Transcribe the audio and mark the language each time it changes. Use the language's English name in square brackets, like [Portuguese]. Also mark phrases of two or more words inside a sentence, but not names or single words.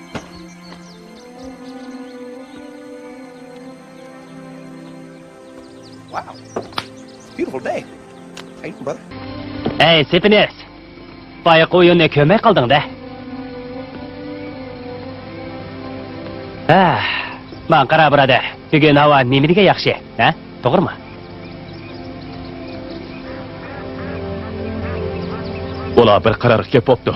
[English] Wow. It's a beautiful day. How you doing, brother? Hey, Sepines. [Uzbek] Bayaq o'yinni ko'may qolding-da. Men qara birodar. Bugun havo nimaga yaxshi, ha? To'g'rimi? Ular bir qarorga kelib bo'pti.